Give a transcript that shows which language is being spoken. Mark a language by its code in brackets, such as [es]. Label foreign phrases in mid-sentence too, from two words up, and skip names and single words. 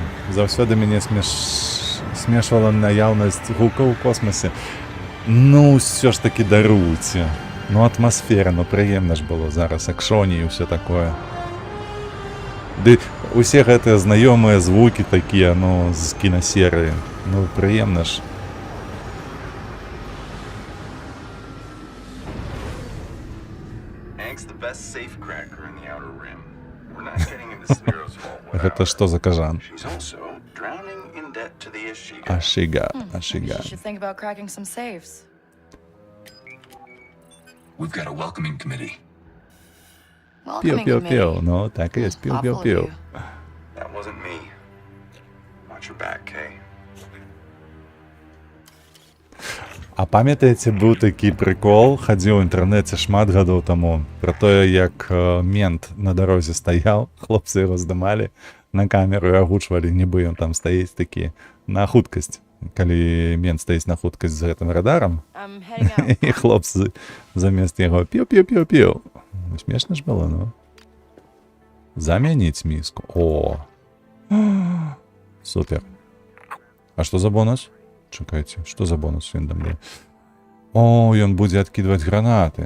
[be] Заўсёды мяне смешвала наяўнасць гукаў у космосе. Ну, ўсё ж такі даруйце. Ну, атмасфера, ну, прыемна ж было зараз, акшоні і ўсё такое. Ды усе гэтыя знаёмыя звукі такія, ну, з кінасерыі. Ну, прыемна ж. [en] Hank's the best safecracker in the Outer Rim. We're not getting into Spiro's vault. [be] Гэта што за кажан? [en] She's also drowning in debt to the Ashiga. [be] Ашига, [en] Maybe [be] Ашига. [en] she should think about cracking some safes. We've got a welcoming committee. Welcoming Піу-піу-піу. committee. [be] Ну, так і є, [en] Awful of піу-піу-піу. you. That wasn't me. Watch your back, Kay. [be] А памятаеце, быў такі прыкол, хадзіў у інтэрнэце шмат гадоў таму, пра тое, як мент на дарозе стаяў, хлопцы яго здымалі на камеру і агучвалі, нібы ён там стаіць такі на хуткасць. Калі мент стаіць на хуткасць з гэтым радарам, [en] I'm heading out. [be] і хлопцы замест яго піу-піу-піу-піу. Смешна ж было, ну. Замяніць міску. О! Супер. А што за бонус? Чакайце, што за бонус ён дам мне? О, ён будзе адкідваць гранаты.